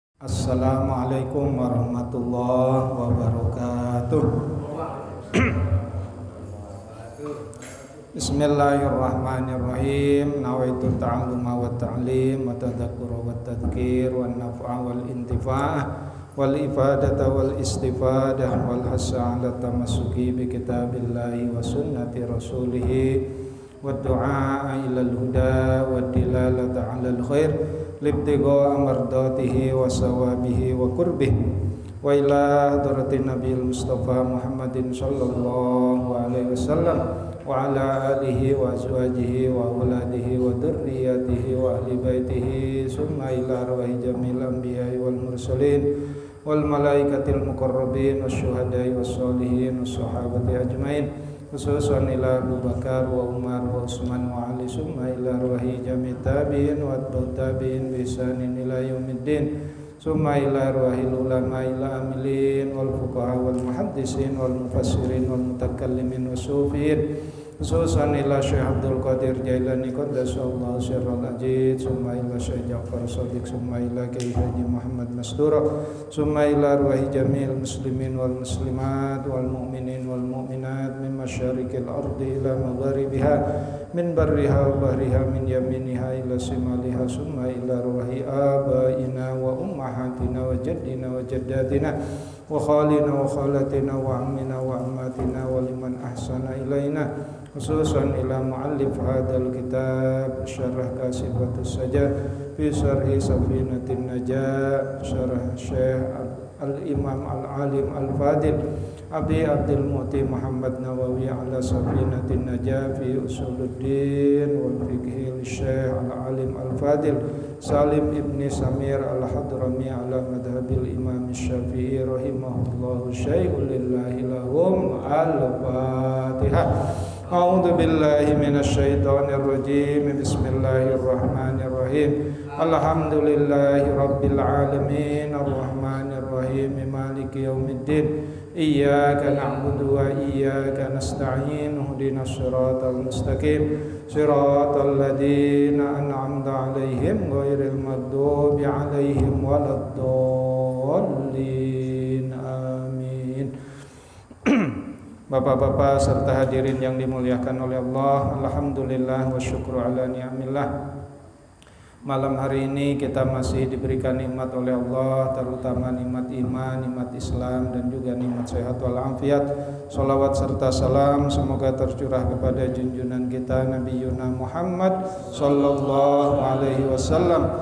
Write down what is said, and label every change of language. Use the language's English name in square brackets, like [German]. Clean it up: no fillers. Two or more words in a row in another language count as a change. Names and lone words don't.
[Arabic] السلام عليكم ورحمة الله وبركاته. بسم الله الرحمن الرحيم. نويت التعلم والتعليم والتذكر والتذكير والنفع والانتفاع وال الإفادة والاستفادة والحث على التمسك بكتاب الله وسنة رسوله والدعاء إلى الهدى والدلالة على الخير ابتغاء مرضاته وثوابه وقربه وإلى حضرة النبي المصطفى محمد صلى الله عليه وسلم وعلى آله وأزواجه وأولاده وذريته وأهل بيته ثم إلى أرواح جميع الأنبياء والمرسلين والملائكة المقربين والشهداء والصالحين والصحابة أجمعين خصوصا إلى أبي بكر وعمر وعثمان وعلي ثم إلى أرواح جميع التابعين وأتباع التابعين بإحسان إلى يوم الدين ثم إلى أرواح العلماء العاملين والفقهاء والمحدثين والمفسرين والمتكلمين والصوفيين خصوصا إلى الشيخ عبد القادر الجيلاني قدس الله سره العزيز ثم إلى الشيخ جعفر صادق ثم إلى Syekh Ja'far Shadiq summa ila Kiai Haji Muhammad Mastura ثم إلى أرواح جميع المسلمين والمسلمات والمؤمنين والمؤمنات من مشارق الأرض إلى مغاربها من برها و بحرها من يمينها إلى شمالها ثم إلى أرواح آبائنا وأمهاتنا وأجدادنا وجداتنا وأخوالنا و خالاتنا وأعمامنا وعماتنا ولمن أحسن إلينا خصوصا إلى مؤلف هذا ال الكتاب شرح كاشفة السجا في شرح سفينة النجاة شرح الشيخ الإمام العالم الفاضل أبي عبد المعطي محمد نووي على سفينة النجاة في أصول الدين والفقه الشيخ العالم الفاضل سالم بن سمير الحضرمي على مذهب الإمام الشافعي رحمه الله شيء لله لهم الفاتحة. أعوذ بالله من الشيطان الرجيم بسم الله الرحمن الرحيم. الحمد لله رب العالمين الرحمن الرحيم مالك يوم الدين. إياك نعبد وإياك نستعين. اهدنا الصراط المستقيم صراط الذين أنعمت عليهم غير المغضوب عليهم ولا الضالين. [Indonesian] Amin. Bapak-bapak serta hadirin yang dimuliakan oleh Allah, [Arabic] الحمد لله والشكر على نعم الله. [Indonesian] Malam hari ini kita masih diberikan nikmat oleh Allah, terutama nikmat iman, nikmat Islam dan juga nikmat sehat wal afiat. Salawat serta salam semoga tercurah kepada junjungan kita Nabi Yuna Muhammad [Arabic] صلى الله عليه وسلم.